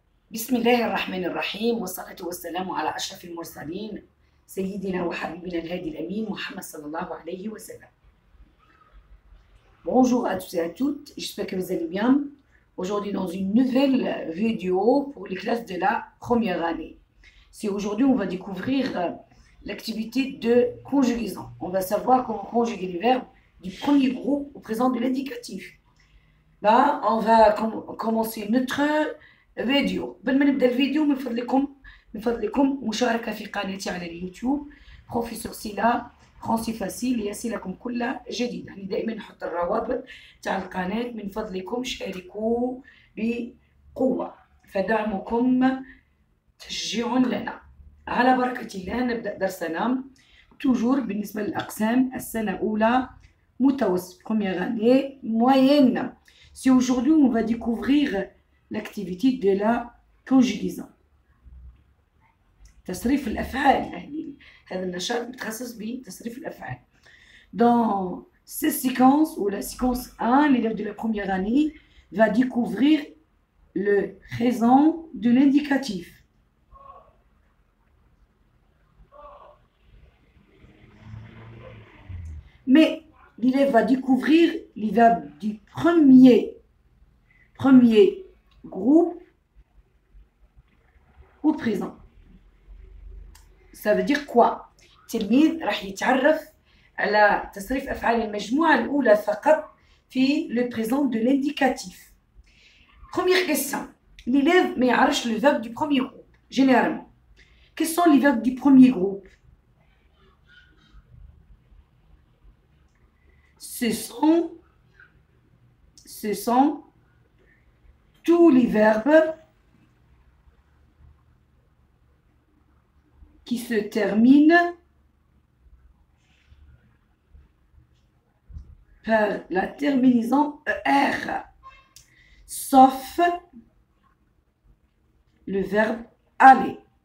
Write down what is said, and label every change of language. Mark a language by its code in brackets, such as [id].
[ar] بسم الله الرحمن الرحيم والصلاة والسلام على أشرف المرسلين سيدنا وحبيبنا الهادي الأمين محمد صلى الله عليه وسلم. [fr] Bonjour à tous et à toutes, j'espère que vous allez bien. Aujourd'hui dans une nouvelle vidéo pour les classes de la première année. C'est aujourd'hui on va découvrir l'activité de conjugaison. On va savoir comment conjuguer les verbes du premier groupe au présent de l'indicatif. Là, on va commencer notre فيديو. [ar] قبل ما نبدا الفيديو من فضلكم مشاركه في قناتي على اليوتيوب بروفيسور سيلا فرونسي فاسيل ليصلكم كل جديد. يعني دائما نحط الروابط تاع القناه، من فضلكم شاركوا بقوه فدعمكم تشجيع لنا. على بركه الله نبدا درسنا. توجور بالنسبه للاقسام السنه الاولى متوسط [fr] première année moyenne. Si aujourd'hui on va découvrir l'activité de la conjugaison. [ar] تصريف الأفعال، يعني هذا النشاط متخصص بتصريف الأفعال. [fr] Dans cette séquence ou la séquence 1, l'élève de la première année va découvrir le présent de l'indicatif. Mais l'élève va découvrir les verbes du premier groupe au présent. Ça veut dire quoi؟ [ar] التلميذ راح يتعرف على تصريف أفعال المجموعة الأولى فقط في [fr] le présent de l'indicatif. Première question. L'élève [ar] ما يعرفش [fr] le verbe du premier groupe. Généralement, quels sont les verbes du premier groupe? Ce sont tous les verbes qui se terminent par la terminaison ER, sauf le verbe aller.